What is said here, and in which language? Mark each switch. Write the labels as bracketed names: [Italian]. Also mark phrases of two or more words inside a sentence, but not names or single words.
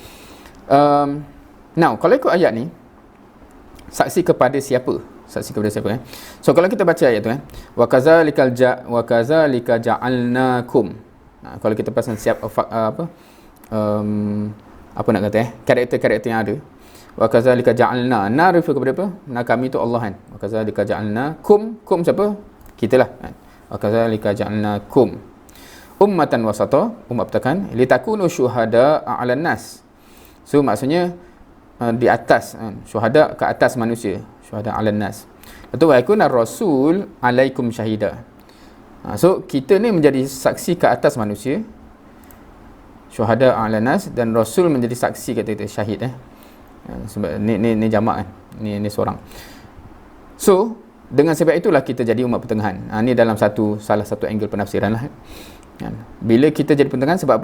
[Malay] now kalau ikut ayat ni, saksi kepada siapa So kalau kita baca ayat tu [Arabic] وكذلك جعلناكم, [Malay] kalau kita pasang siap apa nak kata karakter-karakter yang ada, [Arabic] وكذلك جعلنا, [Malay] na refer kepada apa? Na kami tu Allah kan. [Arabic] وكذلك جعلنا كم [Malay] siapa? Kita lah kan. [Arabic] وكذلك جعلنا كم أمة وسطا, [Malay] umat bertakan, [Arabic] لتكونوا شهداء على الناس. [Malay] So maksudnya di atas kan, syuhada ke atas manusia, [Arabic] شهداء على الناس. Lepas ويكون رسول عليكم شهيدا. [Malay] So kita ni menjadi saksi ke atas manusia, [Arabic] شهداء على الناس, [Malay] dan rasul menjadi saksi kata kita syahid sebab ni jamak kan, ni seorang. So dengan sebab itulah kita jadi umat pertengahan. Ni dalam salah satu angle penafsiran lah. Bila kita jadi pertengahan, sebab apa?